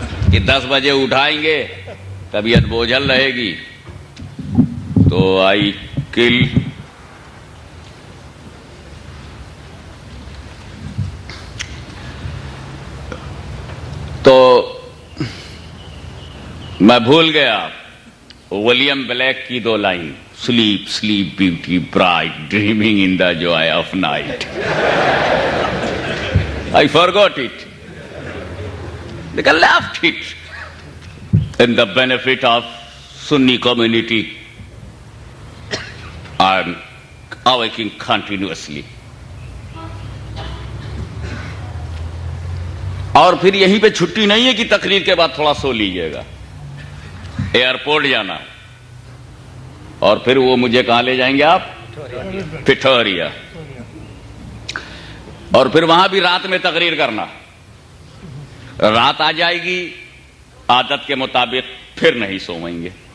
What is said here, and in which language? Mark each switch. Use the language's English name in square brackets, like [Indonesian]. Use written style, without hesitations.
[Urdu] کہ 10 بجے اٹھائیں گے، طبیعت بوجھل رہے گی، تو آئی کل تو میں بھول گیا ولیم بلیک کی 2 line, [English] Sleep sleep beauty bright dreaming in the joy of night. I forgot it. They left it in the benefit of Sunni community. I am awaking continuously. [Urdu] اور پھر یہیں پہ چھٹی نہیں ہے کہ تقریر کے بعد تھوڑا سو لیجئے گا، ایئرپورٹ جانا، اور پھر وہ مجھے کہاں لے جائیں گے آپ؟ پٹھوریا، اور پھر وہاں بھی رات میں تقریر کرنا۔ رات آ جائے گی، عادت کے مطابق پھر نہیں سوئیں گے،